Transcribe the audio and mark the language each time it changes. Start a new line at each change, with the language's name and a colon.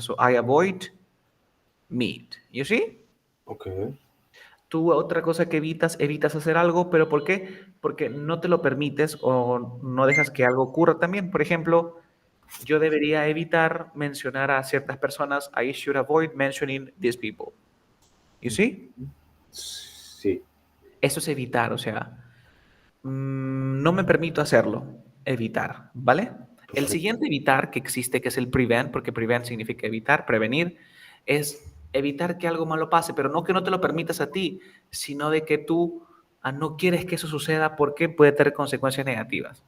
English: So I avoid meat. You see? Ok.
Spanish: Tú otra cosa que evitas hacer algo, pero ¿por qué? Porque no te lo permites o no dejas que algo ocurra también. Por ejemplo, yo debería evitar mencionar a ciertas personas.
English: I should avoid mentioning these people. You see?
Spanish: Sí. Eso es evitar, o sea, no me permito hacerlo. Evitar, ¿vale? El Perfecto. siguiente evitar que existe, que es el prevent, porque prevent significa evitar, prevenir, es evitar que algo malo pase, pero no que no te lo permitas a ti, sino de que tú no quieres que eso suceda porque puede tener consecuencias negativas.